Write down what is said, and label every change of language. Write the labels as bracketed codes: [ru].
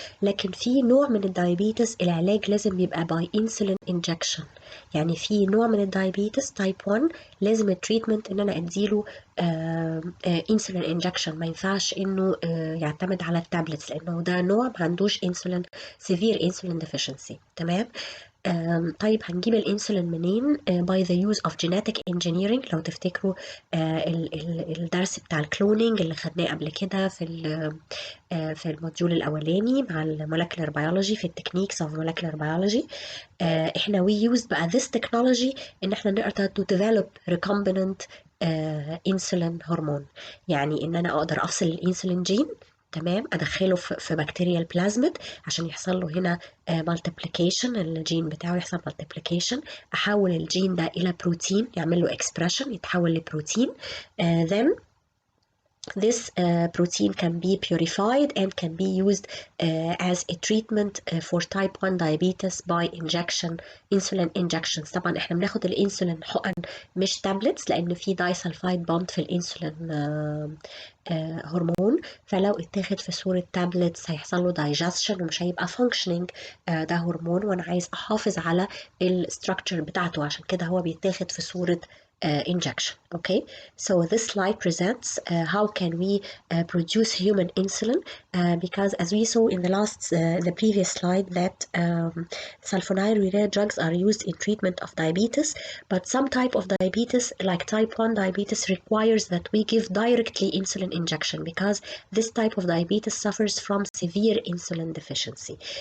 [ar] لكن في نوع من الدايابيتس العلاج لازم يبقى باي انسولين انجكشن. يعني في نوع من الدايابيتس تايب 1 لازم التريتمنت ان انا اديله انسولين انجكشن، ما ينفعش انه يعتمد على التابلتس، لانه ده نوع ما عندوش انسولين سيفير انسولين ديفيشنسي. تمام. طيب هنجيب الانسولين منين؟ [en] by the use of genetic engineering. [ar] لو تفتكروا الدرس بتاع الكلونينج اللي خدناه قبل كده في الموديول الاولاني مع المولكيولر بيولوجي، في التكنيكس اوف مولكيولر بيولوجي. [en] احنا we used بقى this technology [ar] ان احنا نقدر [en] to develop recombinant insulin hormone. [ar] يعني ان انا اقدر افصل الانسولين جين، تمام، ادخله في بكتيريال بلازميد عشان يحصل له هنا مالتيبليكيشن، الجين بتاعه يحصل مالتيبليكيشن، احول الجين ده الى بروتين، يعمل له اكسبريشن، يتحول لبروتين. [en] then this protein can be purified and can be used as a treatment for type 1 diabetes by injection, insulin injections. [ar] طبعا احنا بناخد الانسولين حقن مش تابلتس، لان في دايسلفايد بوند في الانسولين هرمون، فلو اتاخد في صورة تابلتس هيحصل له digestion ومش هيبقى functioning. ده هرمون وانا عايز احافظ على الستراكشر بتاعته، عشان كده هو بيتاخد في صورة injection. [en] Okay, so this slide presents how can we produce human insulin, because as we saw in the previous slide that sulfonylurea drugs are used in treatment of diabetes, but some type of diabetes like type 1 diabetes requires that we give directly insulin injection, because this type of diabetes suffers from severe insulin deficiency.